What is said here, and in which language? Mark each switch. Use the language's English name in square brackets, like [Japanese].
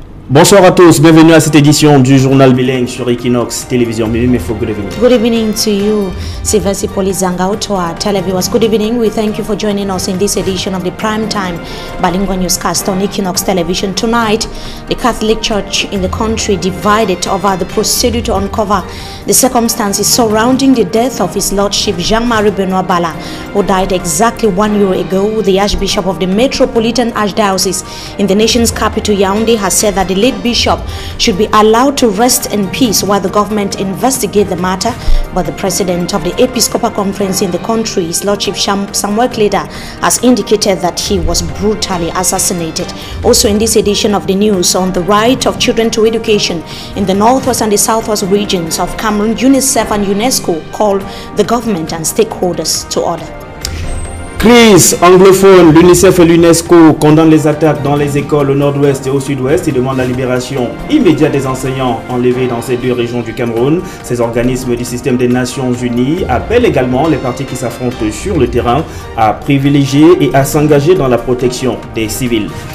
[French] Bonsoir à tous, bienvenue à cette édition du journal bilingue sur Equinox Télévision. [English] Good evening. Good evening to you, Sivasi Polizanga Utwa televiewers. Good evening. We thank you for joining us in this edition of the primetime bilingual newscast on Equinox Television. Tonight, the Catholic Church in the country divided over the procedure to uncover the circumstances surrounding the death of His Lordship Jean-Marie Benoit Bala, who died exactly 1 year ago. The Archbishop of the Metropolitan Archdiocese in the nation's capital, Yaoundé, has said that the late bishop should be allowed to rest in peace while the government investigate the matter. But the president of the Episcopal Conference in the country, His Lordship Samuel Kleda, has indicated that he was brutally assassinated. Also in this edition of the news, on the right of children to education in the northwest and the southwest regions of Cameroon, UNICEF and UNESCO call the government and stakeholders to order. [French] Crise anglophone, l'UNICEF et l'UNESCO condamnent les attaques dans les écoles au nord-ouest et au sud-ouest et demandent la libération immédiate des enseignants enlevés dans ces deux régions du Cameroun. Ces organismes du système des Nations Unies appellent également les partis qui s'affrontent sur le terrain à privilégier et à s'engager dans la protection des civils.